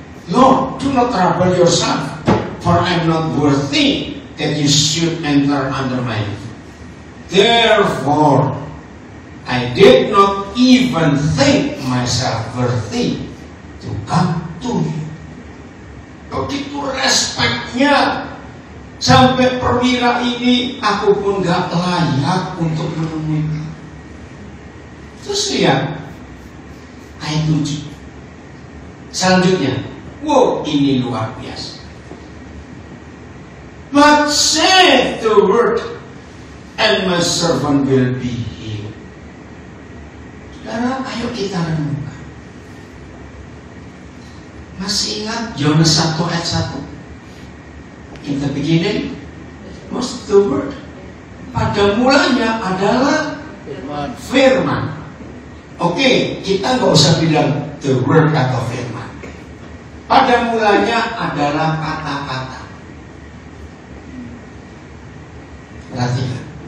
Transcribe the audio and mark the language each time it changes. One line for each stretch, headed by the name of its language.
English: Lord, do not trouble yourself, for I'm not worthy that you should enter under my roof. Therefore, I did not even think myself worthy to come to you.
Indonesian: Begitu respeknya, sampai perwira ini aku pun gak layak untuk menemui. Terus lihat ayat 7. Selanjutnya, wow, ini luar biasa.
English: But say the word, and my servant will be healed.
Indonesian: Saudara, ayo kita renungkan. Masih ingat Yohanes 1 ayat 1?
English: In the beginning was the word.
Indonesian: Pada mulanya adalah firman. Oke, kita nggak usah bilang the word atau firman. Pada mulanya adalah kata-kata. Perhatikan.